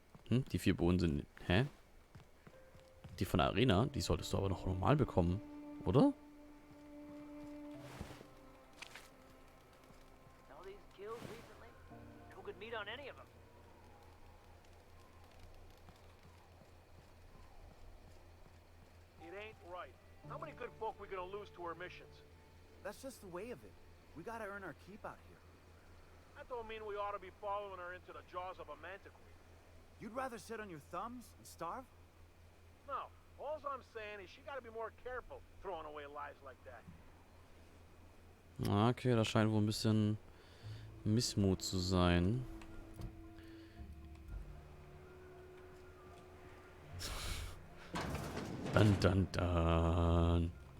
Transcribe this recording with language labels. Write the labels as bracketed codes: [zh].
[de] Die 4 Bohnen sind... Hä? Die von der Arena? Die solltest du aber noch normal bekommen, oder? [en] All these kills recently? No good meat on any of them. It ain't right. How many good folk we gonna lose to our missions? That's just the way of it. We gotta earn our keep out here. That don't mean we ought to be following her into the jaws of a manticore. You'd rather sit on your thumbs and starve? No. All I'm saying is she gotta be more careful throwing away lives like that. [de] Okay, da scheint wohl ein bisschen Missmut zu sein. Dun, dun, dun.